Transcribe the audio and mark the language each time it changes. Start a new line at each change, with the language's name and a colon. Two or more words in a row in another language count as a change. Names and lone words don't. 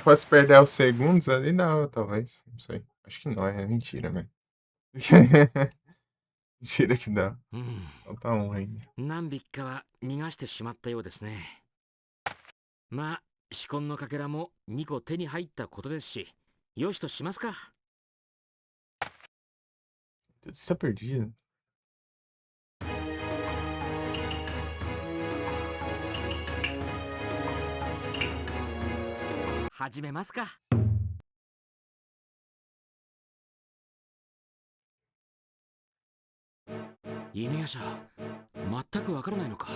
Portuguese: Se fosse perder os segundos ali, dava, talvez. Não sei. Acho que não, é mentira, velho. Mentira que dá.
Japanese: うん、
Portuguese: Falta um ainda.
Japanese: 何匹かは逃がしてしまったようですね。まあ仕込んのかけらも2個手に入ったことですし、よしとしますか。
Portuguese: Tudo está perdido.
Japanese: 始めますか。犬夜叉、全くわからないのか。